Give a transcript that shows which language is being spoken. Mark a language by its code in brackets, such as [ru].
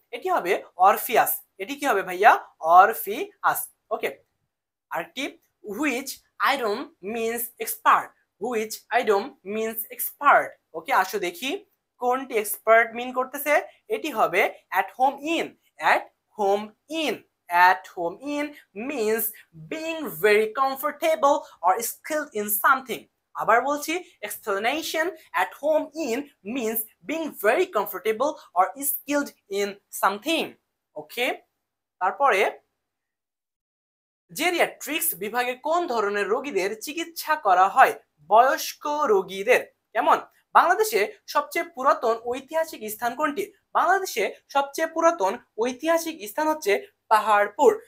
[bn] এটি হবে অরফিয়াস। এটি কি হবে ভাইয়া? অরফিয়াস। ওকে। [en] আরেকটি which item means expert. Which item means expert. [bn] ওকে, আসো দেখি কোনটি এক্সপার্ট মিন করতেছে। এটি হবে [en] At home in. At home in. At home in means being very comfortable or skilled in something. [bn] আবার বলছি, [en] explanation at home in means being very comfortable or skilled in something. Okay. [bn] তারপরে geriatrics বিভাগে কোন ধরনের রোগীদের চিকিৎসা করা হয়? বয়স্ক রোগীদের। কেমন? বাংলাদেশে সবচেয়ে পুরাতন ঐতিহাসিক স্থান কোনটি? বাংলাদেশে সবচেয়ে পুরাতন ঐতিহাসিক স্থান হচ্ছে পাহাড়পুর।